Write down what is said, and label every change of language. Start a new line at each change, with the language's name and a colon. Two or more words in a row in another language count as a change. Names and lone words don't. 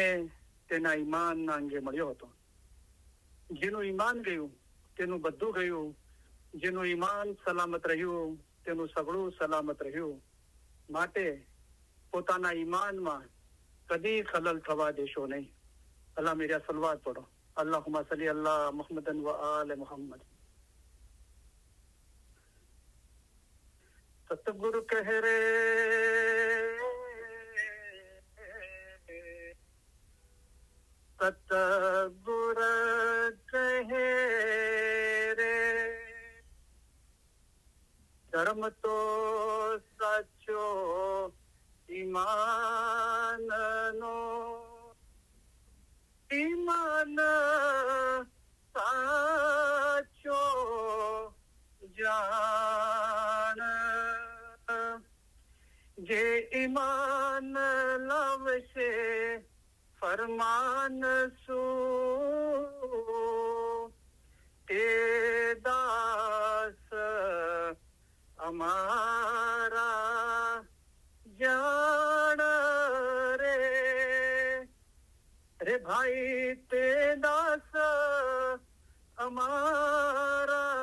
Gujarati: તેના ઈમાનના અંગે મળ્યો હતો જેનું ઈમાન ગયું તેનું બધું ગયું જેનું ઈમાન સલામત રહ્યું તેનું સગળું સલામત રહ્યું માટે પોતાના ઈમાનમાં કદી ખલલ થવા દેશો નહીં અલ્લાહ
Urdu: میرا صلوات پڑھو
Arabic: اللهم صل الله محمدا و آل محمد
Gujarati: સતગુરુ કહ રે સતગુર કહે રે ધર્મ તો સાચો ઈમાન નો ઈમાન સાચો જાન જે ઈમાન લાવશે ફરમાન સુ તે દાસ અમારા જાન રે ભાઈ તે દાસ અમારા